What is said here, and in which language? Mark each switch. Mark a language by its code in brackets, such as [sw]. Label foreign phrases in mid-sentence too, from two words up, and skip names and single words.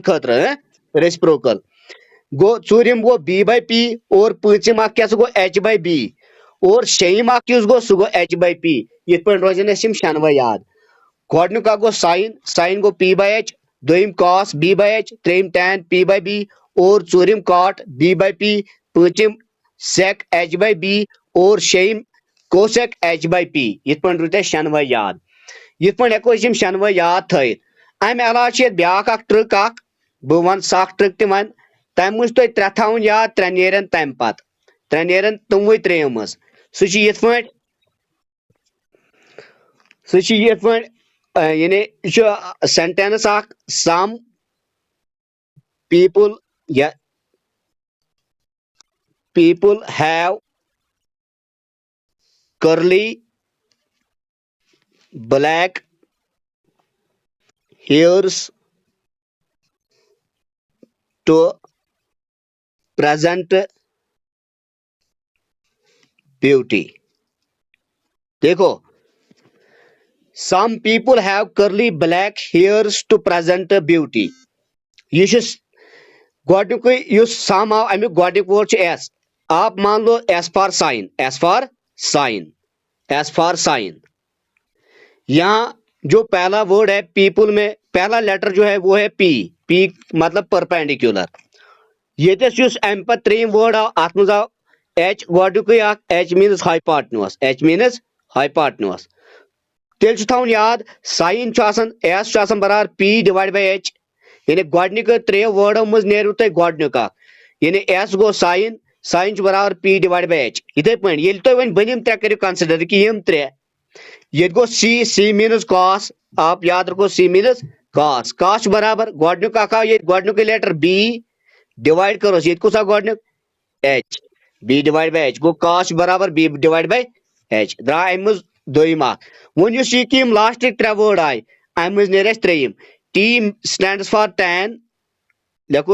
[ks] خٲطرٕ ریسپروکل گو ژوٗرِم گو [en] b by p [ks] اور پوٗنٛژِم اکھ کیٛاہ سا گو [en] h by b [ks] اور شیٚیِم اکھ یُس گو سُہ گو [en] h by p [ks] یِتھ پٲٹھۍ روزن اَسہِ یِم شٮ۪نوَے یاد گۄڈنیُک اکھ گو ساین گو [en] p by h [ks] دوٚیِم کاس [en] b by h [ks] ترٛیٚیِم ٹین [en] p by b [ks] اور ژوٗرِم کاٹ [en] b by p [ks] پوٗنٛژِم سیک [en] h by b [ks] اور شیٚیِم کوسیک [en] h by p [ks] یِتھ پٲٹھۍ روٗدۍ اَسہِ شٮ۪نوَے یاد یِتھ پٲٹھۍ ہٮ۪کو أسۍ یِم شٮ۪نوَے یاد تھٲیِتھ امہِ علاوٕ چھِ ییٚتہِ بیاکھ اکھ ٹرک اکھ بہٕ ونہٕ سۄ اکھ ٹرک تہِ وۄنۍ تمہِ منٛز چھِ تۄہہِ 3 تھاوٕنۍ یاد 3 نیرن تمہِ پتہٕ 3 نیرن تِموٕے ترٛیٚیو منٛز سُہ چھُ یِتھ پٲٹھۍ یعنی یہ چھُ سینٹینس اکھ سم [en] people ya people have curly black hairs to present beauty دیکھو [ur] some people have curly black hairs to present beauty [ks] یہ چھُ گۄڈنیُکُے یُس سم آو امیُک گۄڈنیُک وٲڈ چھُ [ur] ایس آپ مان لو [en] S for sine S for sine S for sine [ur] یہاں جو پہلا ورڈ ہے پیپل میں پہلا لیٹر جو ہے وہ ہے پی پی مطلب پرپینڈیکولر [ks] یتس یُس امہِ پتہٕ ترٛیٚیِم وٲڈ آو اتھ منٛز آو ایچ گۄڈنیُکُے اکھ ایچ میٖنٕز ہاپاٹنوس ایچ میٖنٕز ہاپاٹنوس تیٚلہِ چھُ تھاوُن یاد ساین چھُ آسان ایس چھُ آسان برابر [en] P divide by H [ks] یعنی گۄڈنیُک 3 وٲڈو منٛز نیرِو تۄہہِ گۄڈنیُک اکھ یعنی ایس گوٚو ساین ساین چھُ برابر [en] P divide by H [ks] یِتھے پٲٹھۍ ییٚلہِ تُہۍ وۄنۍ بٔنِم 3 کٔرِو کنسِڈر کہِ یِم 3 ییٚتہِ گوٚو سی میٖنٕز کاس [ur] آپ یاد رکھو [ks] سی میٖنٕز کاس چھُ برابر گۄڈنیُک اکھ آو ییٚتہِ گۄڈنیُکُے لیٹر [en] B divide [ks] کروس ییٚتہِ کُس آو گۄڈنیُک ایچ [en] B divide by H [ks] گوٚو کاس چھُ برابر [en] B divide by H [ks] درٛاو امہِ منٛز دوٚیِم اکھ وۄنۍ یُس یہِ کہِ یِم لاسٹٕکۍ 3 وٲڈ آیہِ امہِ منٛز نیرِ اَسہِ ترٛیٚیِم [en] T stands for tan [ks] لیکھو